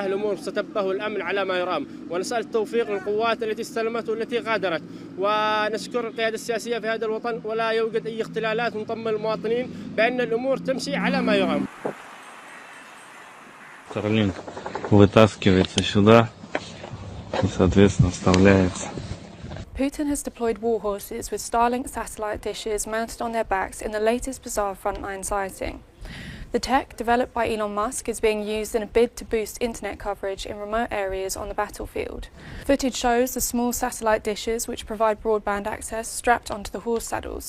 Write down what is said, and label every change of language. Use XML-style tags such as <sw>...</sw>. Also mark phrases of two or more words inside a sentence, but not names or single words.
<ar>الأمور ستبه والأمن على ما يرام، ونسأل التوفيق للقوات التي استلمت والتي غادرت، ونشكر القيادة السياسية في هذا الوطن، ولا يوجد أي اختلالات، ونطمن المواطنين بأن الأمور تمشي على ما يرام.</ar> <ru>Starlink вытаскивается сюда и, соответственно, вставляется.</ru> <en>Putin has deployed war horses with Starlink satellite dishes mounted on their backs in the latest bizarre frontline sighting. The tech, developed by Elon Musk, is being used in a bid to boost internet coverage in remote areas on the battlefield. Footage shows the small satellite dishes, which provide broadband access, strapped onto the horse saddles.</en>